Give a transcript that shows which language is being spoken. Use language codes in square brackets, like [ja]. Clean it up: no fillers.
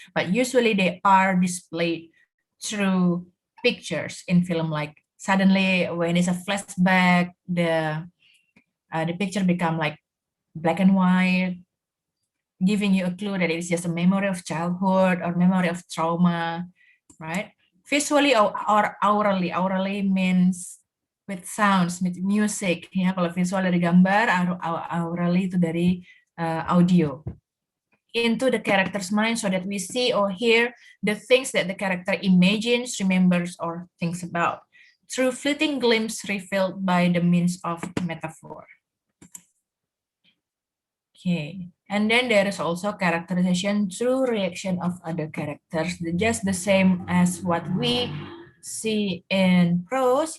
[en] But usually they are displayed through pictures in film, like suddenly when it's a flashback, the picture become like black and white, giving you a clue that it's just a memory of childhood or memory of trauma, right? Visually or aurally. Aurally means with sounds, with music. [id] Ya, kalau visual dari gambar, aurally itu dari audio. [en] Into the character's mind so that we see or hear the things that the character imagines, remembers, or thinks about through fleeting glimpse revealed by the means of metaphor. Okay, and then there is also characterization through reaction of other characters, just the same as what we see in prose.